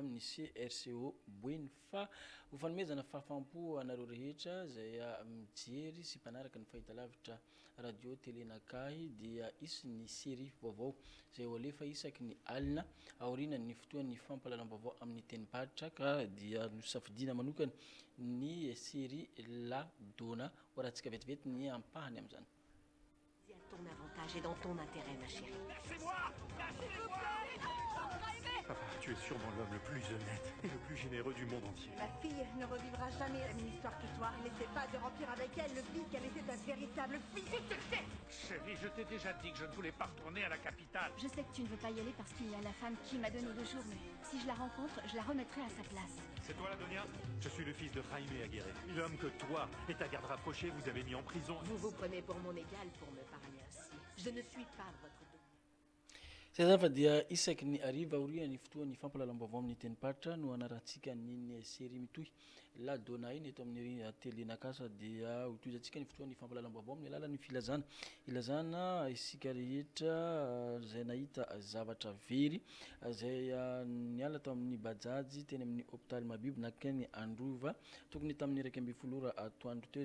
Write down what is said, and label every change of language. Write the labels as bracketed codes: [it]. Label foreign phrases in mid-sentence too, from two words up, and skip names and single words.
[mg] amin'ny CRCO boeny fa ho fanomezana fahafampo anareo rehetra zay mijery sy mpanaraka ny fahitalavitra radio télé nakahy dia isy ny série vaovao zay ho alefa isaky ny alina aoriana ny fotoan'ny fampalalam-baovao amin'ny teny paritra ka dia nosafidina manokana ny série La Donna ho rahantsika vetivety ny ampahany amin'izany. [fr] Ton avantage est dans ton intérêt, ma chérie. Lâchez-moi! Papa, tu es sûrement l'homme le plus honnête et le plus généreux du monde entier. Ma fille ne revivra jamais la même histoire que toi. N'essaie pas de remplir avec elle le vide qu'elle était un véritable fils. Chérie, je t'ai déjà dit que je ne voulais pas retourner à la capitale. Je sais que tu ne veux pas y aller parce qu'il y a la femme qui m'a donné 2 jours, mais si je la rencontre, je la remettrai à sa place. C'est toi, la Donia? Je suis le fils de Jaime Aguirre. L'homme que toi et ta garde rapprochée vous avez mis en prison. Vous vous prenez pour mon égal pour me parler ainsi. Je ne suis pas votre [mg] zay zany fa dia isaky ny ariva aoriana ny fotoan'ny fampalalam-baovao amin'ny teny paritra no anarantsika niny série mitohy La Donna iny eto amin'ny télé nakasa dia hotoizantsika ny fotoan'ny fampalalam-baovao amin'ny alalan'ny filazana ilazana isika rehetra zay nahita zavatra very zay niala tao amin'ny bajajy teny amin'ny hôpitaly Mabibo nakany ny Androva tokony tamin'ny 12 atoandro teo